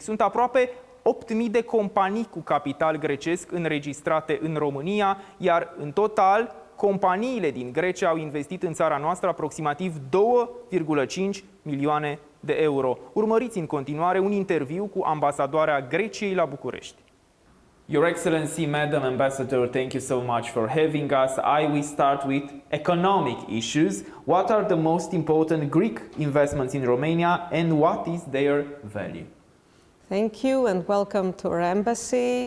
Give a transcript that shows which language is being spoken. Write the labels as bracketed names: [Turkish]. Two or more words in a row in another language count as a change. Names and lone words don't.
[Romanian] Sunt aproape 8.000 de companii cu capital grecesc înregistrate în România, iar în total companiile din Grecia au investit în țara noastră aproximativ 2,5 milioane de euro. Urmăriți în continuare un interviu cu Ambasadoarea Greciei la București. [English] Your Excellency, Madam Ambassador, thank you so much for having us. I will start with economic issues. What are the most important Greek investments in Romania and what is their value? Thank you and welcome to our embassy.